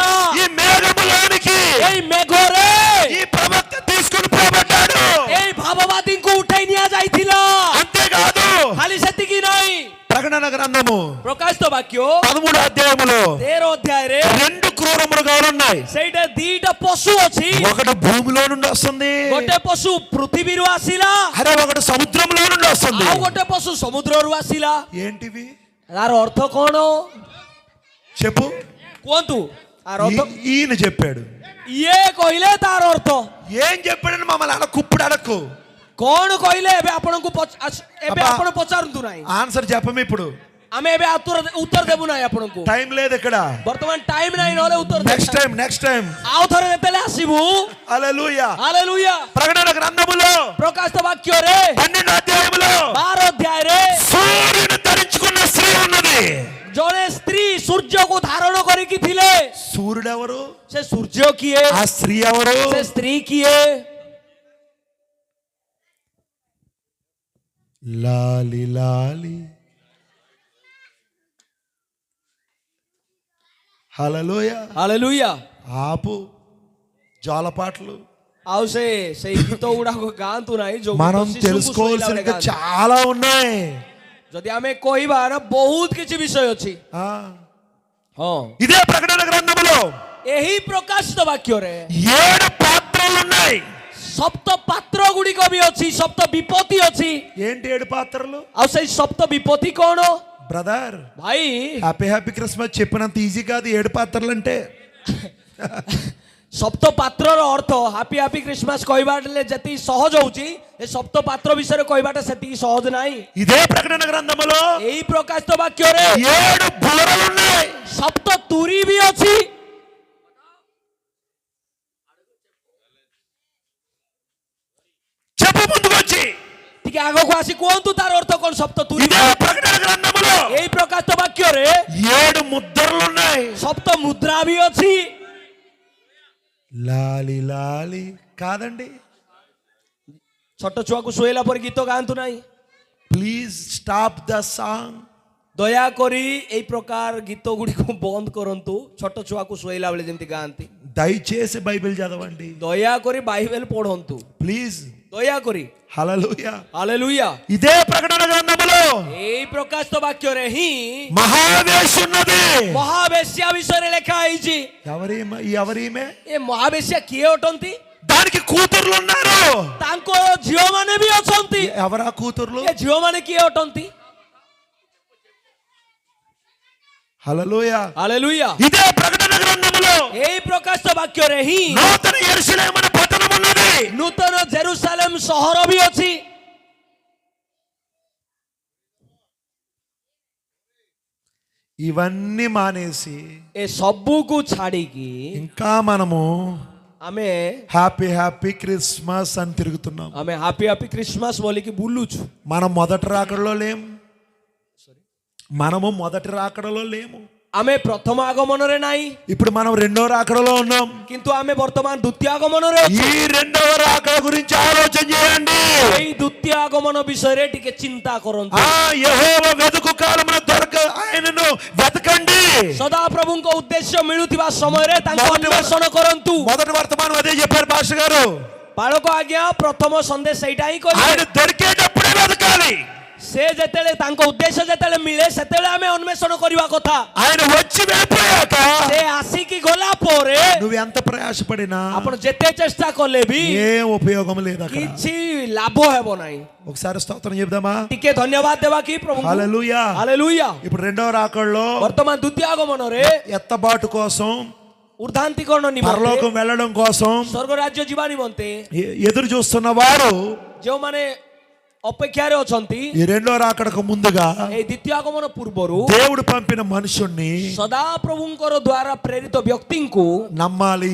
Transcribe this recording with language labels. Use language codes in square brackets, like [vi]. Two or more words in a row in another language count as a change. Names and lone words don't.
[te] ఈ మేఘములోనికి [or] ଏଇ ମେଘରେ [te] ఈ ప్రవక్త తీసుకుని పోబడ్డాడు. [or] ଏଇ ଭାବବାଦୀଙ୍କୁ ଉଠାଇ ନିଆଯାଇଥିଲା। [te] అంతేకాదు [or] ଖାଲି ସେତିକି ନାହିଁ, [te] ప్రకటన గ్రంథము [or] ପ୍ରକାଶିତ ବାକ୍ୟ [te] 13వ అధ్యాయములో [or] 13 ଅଧ୍ୟାୟରେ [te] రెండు క్రూర మృగాలు ఉన్నాయి. [or] ସେଇଟା ଦିଟା ପଶୁ ଅଛି। [te] ఒకటి భూమిలో నుండి వస్తుంది, [or] ଗୋଟେ ପଶୁ ପୃଥିବୀରୁ ଆସିଲା, [te] అరే ఒకటి సముద్రంలో నుండి వస్తుంది. [or] ଆଉ ଗୋଟେ ପଶୁ ସମୁଦ୍ରରୁ ଆସିଲା। [te] ఏంటివి [or] ତାର ଅର୍ଥ କଣ [te] చెప్పు. [or] କୁହନ୍ତୁ? ତାର ଅର୍ଥ [te] ఈయన చెప్పాడు. [or] ଇଏ କହିଲେ ତାର ଅର୍ଥ [te] ఏం చెప్పాడని మమ్మల్ని అడక్కుప్పుడు అడక్కు. [or] କଣ କହିଲେ ଏବେ ଆପଣଙ୍କୁ ଏବେ [te] అబ్బా. [or] ଆପଣ ପଚାରନ୍ତୁ ନାହିଁ। [te] ఆన్సర్ చెప్పము ఇప్పుడు. [or] ଆମେ ଏବେ ଉତ୍ତର ଦେବୁ ନାହିଁ ଆପଣଙ୍କୁ। [te] టైం లేదు ఇక్కడ. [or] ବର୍ତ୍ତମାନ ଟାଇମ ନାହିଁ, ନହେଲେ ଉତ୍ତର [en] next time [or] ଆଉ ଥରେ ଯେତେବେଳେ ଆସିବୁ। [te] హల్లెలూయా. [or] ହାଲେଲୁୟା। [te] ప్రకటన గ్రంథములో [or] ପ୍ରକାଶିତ ବାକ୍ୟରେ [te] 12వ అధ్యాయములో [or] 12 ଅଧ୍ୟାୟରେ [te] సూర్యుని ధరించుకున్న స్త్రీ ఉన్నది. [or] ଜଣେ ସ୍ତ୍ରୀ ସୂର୍ଯ୍ୟକୁ ଧାରଣ କରିକି ଥିଲେ। [te] సూర్యుడు ఎవరు? [or] ସେ ସୂର୍ଯ୍ୟ କିଏ? [te] ఆ స్త్రీ ఎవరు? [or] ସେ ସ୍ତ୍ରୀ କିଏ? [te] లాలి లాలి. హల్లెలూయా. [or] ହାଲେଲୁୟା। [te] ఆపు జోలపాటలు. [or] ଆଉ ସେଇ ଗୀତ ଗୁଡାକ ଗାଆନ୍ତୁ ନାହିଁ ଯୋଉ [te] మనం [or] ଗୀତ ଶିଶୁଙ୍କୁ ଶୋଇଲା ବେଳେ [te] తెలుసుకోవాల్సిన [or] ଗାଆନ୍ତି। [te] చాలా ఉన్నాయి. [or] ଯଦି ଆମେ କହିବା ନା ବହୁତ କିଛି ବିଷୟ ଅଛି। [te] ఆ, [or] ହଁ, [te] ఇదే ప్రకటన గ్రంథములో [or] ଏହି ପ୍ରକାଶିତ ବାକ୍ୟରେ [te] 7 పాత్రలు ఉన్నాయి. [or] ସପ୍ତ ପାତ୍ର ଗୁଡିକ ବି ଅଛି, ସପ୍ତ ବିପତ୍ତି ଅଛି। [te] ఏంటి 7 పాత్రలు? [or] ଆଉ ସେଇ ସପ୍ତ ବିପତ୍ତି କଣ [te] బ్రదర్ [or] ଭାଇ? [en] happy Christmas [te] చెప్పినంత ఈజీ కాదు 7 పాత్రలు అంటే. [or] ସପ୍ତ ପାତ୍ରର ଅର୍ଥ [en] happy happy Christmas [or] କହିବାଟା ଯେତିକି ସହଜ ହଉଛି, ଏ ସପ୍ତ ପାତ୍ର ବିଷୟରେ କହିବାଟା ସେତିକି ସହଜ ନାହିଁ। [te] ఇదే ప్రకటన గ్రంథములో [or] ଏହି ପ୍ରକାଶିତ ବାକ୍ୟରେ [te] 7 బూరలు ఉన్నాయి. [or] ସପ୍ତ ତୁରୀ ବି ଅଛି। [te] చెప్పు ముందుకొచ్చి. [or] ଟିକେ ଆଗକୁ ଆସି କୁହନ୍ତୁ ତାର ଅର୍ଥ କଣ? ସପ୍ତ ତୁରୀ। [te] ఇదే ప్రకటన గ్రంథములో [or] ଏହି ପ୍ରକାଶିତ ବାକ୍ୟରେ [te] 7 ముద్రలు ఉన్నాయి. [or] ସପ୍ତ ମୁଦ୍ରା ବି ଅଛି। [te] లాలి లాలి కాదండి. [or] ଛୋଟ ଛୁଆକୁ ଶୋଇଲା ପରେ ଗୀତ ଗାଆନ୍ତୁ ନାହିଁ। [en] please stop the song. [or] ଦୟାକରି ଏଇ ପ୍ରକାର ଗୀତ ଗୁଡ଼ିକୁ ବନ୍ଦ କରନ୍ତୁ। ଛୋଟ ଛୁଆକୁ ଶୋଇଲା ବେଳେ ଯେମିତି ଗାଆନ୍ତି। [te] దయచేసి బైబిల్ చదవండి [or] ଦୟାକରି ବାଇବେଲ ପଢନ୍ତୁ, [te] ప్లీజ్. [or] ଦୟାକରି। [te] హల్లెలూయా. [or] ହାଲେଲୁୟା। [te] ఇదే ప్రకటన గ్రంథములో [or] ଏଇ ପ୍ରକାଶିତ ବାକ୍ୟରେ ହିଁ [te] మహావేశ ఉన్నది. [or] ମହାବେଶ୍ୟା ବିଷୟରେ ଲେଖା ହେଇଛି। [te] ఎవరీమే? [or] ଏ ମହାବେଶ୍ୟା କିଏ ଅଟନ୍ତି? [te] దానికి కూతుర్లు ఉన్నారు. [or] ତାଙ୍କର ଝିଅ ମାନେ ବି ଅଛନ୍ତି। [te] ఎవరా కూతుర్లు? [or] ଏ ଝିଅ ମାନେ କିଏ ଅଟନ୍ତି? [te] హల్లెలూయా. [or] ହାଲେଲୁୟା। [te] ఇదే ప్రకటన గ్రంథములో [or] ଏଇ ପ୍ରକାଶିତ ବାକ୍ୟରେ ହିଁ [te] నూతన యెరూషలేము అనే పట్టణం ఉన్నది. [or] ନୂତନ ଜେରୁସାଲେମ ସହର ବି ଅଛି। [te] ఇవన్నీ మానేసి [or] ଏ ସବୁକୁ ଛାଡିକି [te] ఇంకా మనము [or] ଆମେ [en] happy Christmas [te] అని తిరుగుతున్నాం. [or] ଆମେ [en] happy happy Christmas [or] ବୋଲିକି ବୁଲୁଛୁ। [te] మనం మొదటి రాకడలో లేము. మనము మొదటి రాకడలో లేము. [or] ଆମେ ପ୍ରଥମ ଆଗମନରେ ନାହିଁ, [te] ఇప్పుడు మనం రెండో రాకడలో ఉన్నాం. [or] କିନ୍ତୁ ଆମେ ବର୍ତ୍ତମାନ ଦ୍ୱିତୀୟ ଆଗମନରେ ଅଛୁ। [te] ఈ రెండవ రాకడ గురించి ఆలోచన చేయండి. [or] ଏଇ ଦ୍ୱିତୀୟ ଆଗମନ ବିଷୟରେ ଟିକେ ଚିନ୍ତା କରନ୍ତୁ। [te] యెహోవా వెతుకు కాలమున దొరక ఆయనను వెతకండి. [or] ସଦା ପ୍ରଭୁଙ୍କ ଉଦ୍ଦେଶ୍ୟ ମିଳୁଥିବା ସମୟରେ ତାଙ୍କୁ ଅନ୍ୱେଷଣ କରନ୍ତୁ। [te] మొదటి వర్తమానం అదే చెప్పారు పాస్టర్ గారు. [or] ବାଳକ ଆଜ୍ଞା ପ୍ରଥମ ସନ୍ଦେଶ ସେଇଟା ହିଁ କହିଲେ। [te] ఆయన దొరికేటప్పుడే వెతకాలి. [or] ସେ ଯେତେବେଳେ ତାଙ୍କ ଉଦ୍ଦେଶ୍ୟ ଯେତେବେଳେ ମିଳେ ସେତେବେଳେ ଆମେ ଅନ୍ୱେଷଣ କରିବା କଥା। [te] ఆయన వచ్చి వెళ్ళిపోయాక [or] ସେ ଆସିକି గଲା ପରେ [te] నువ్వు ఎంత ప్రయాసపడినా [or] ଆପଣ ଯେତେ ଚେଷ୍ଟା కଲେ ବି [te] ఏం ఉపయోగం లేదు అక్కడ. [or] କିଛି ଲାଭ ହେବ ନାହିଁ। [te] ఒకసారి స్తోత్రం చెప్దామా? [or] ଟିକେ ଧନ୍ୟବାଦ ଦେବା କି ପ୍ରଭୁଙ୍କୁ? [te] హల్లెలూయా. [or] ହାଲେଲୁୟା। [te] ఇప్పుడు రెండవ రాకడలో [or] ବର୍ତ୍ତମାନ ଦ୍ୱିତୀୟ ଆଗମନରେ [te] ఎత్తబాటు కోసం, [or] ଉର୍ଦ୍ଧାନ୍ତିକରଣ ନିମନ୍ତେ, [te] పరలోకం వెళ్ళడం కోసం [or] ସ୍ୱର୍ଗ ରାଜ୍ୟ ଯିବା ନିମନ୍ତେ [te] ఎదురు చూస్తున్న వారు [or] ଯେଉଁମାନେ ଅପେକ୍ଷାରେ ଅଛନ୍ତି [te] ఈ రెండో రాకడకు ముందుగా [or] ଏଇ ଦ୍ୱିତୀୟ ଆଗମନ ପୂର୍ବରୁ [te] దేవుడు పంపిన మనుషుణ్ణి [or] ସଦାପ୍ରଭୁଙ୍କର ଦ୍ୱାରା ପ୍ରେରିତ ବ୍ୟକ୍ତିଙ୍କୁ [te] నమ్మాలి.